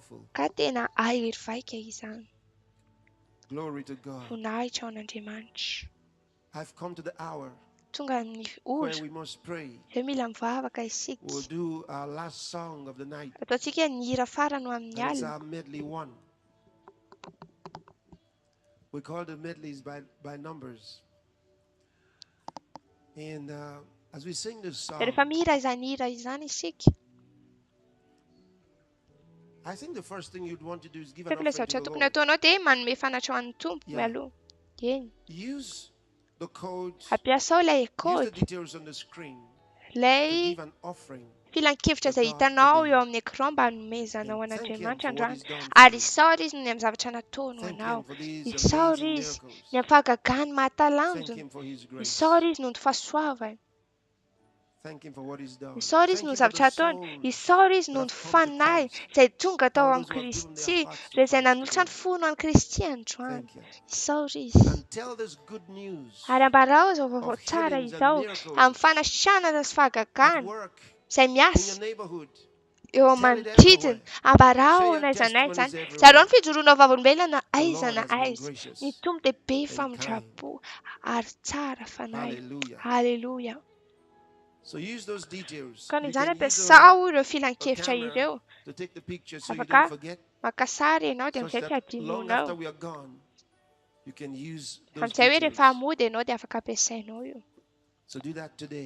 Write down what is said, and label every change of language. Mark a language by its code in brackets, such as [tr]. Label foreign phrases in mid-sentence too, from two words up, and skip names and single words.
[mg] Ka tena ahery vaika izany. Voninahitra ao an'Andriamanitra. Tonga ny ora izay mila mivavaka isika. Ataontsika ny hira farany ho amin'ny alina. [en] We call the medleys by numbers. And as we sing this song, [mg] rehefa mihira izany hira izany isika. [en] I think the first thing you'd want to do is give an [mg] Ilay [en] offering [mg] zavatra [en] to the [mg] tokony [en] Lord. [mg] ataonao dia manome fanatra ho an'ny Tompo mialoha. Eny. [en] Use the code, [mg] Ampiasao ilay [en] use the [mg] kody. [en] details on the screen to [mg] Ilay [en] give an offering. [mg] filan-kevitra izay hitanao eo amin'ny écran mba hanomezanao an'Andriamanitra androany. Ary isaora izy ny amin'ny zavatra nataony ho anao. Isaora izy ny amin'ny fahagagany mahatalanjona. Isaora izy noho ny fahasoavany. [en] Thank him for what he's done. [mg] Isaora izy noho ny zavatra ataony. Isaora izy noho ny fanahy izay tonga tao amin'ny Kristy. Ireo izay nanolotra ny fo no an'ny Kristy androany. Isaora izy. [en] And tell this good news [mg] Ary ambarao izao vaovao tsara izao amin'ny fanasianana sy fahagagany izay [en] in [mg] miasa [en] your neighborhood. [mg] eo manodidina. Ambarao n'aiza n'aiza zany. Zareo ny fijoroana vavolombelona aiza na aiza. Ny Tompo dia be famindrapo ary tsara fanahy. Haleluya. [en] So use those details. [mg] Ka noho [en] You [mg] izany [en] can use [mg] ampiasao ireo filan-kevitra [en] camera [mg] ireo. [en] to take the picture so you [mg] Afaka [en] don't forget. [mg] maka sary ianao dia [en] Such [mg] amin'izay tsy [en] that long after [mg] adinonao. [en] we are gone, you can use those [mg] Amin'izay hoe [en] details. [mg] rehefa mody ianao dia afaka ampiasainao io. [en] So do that today.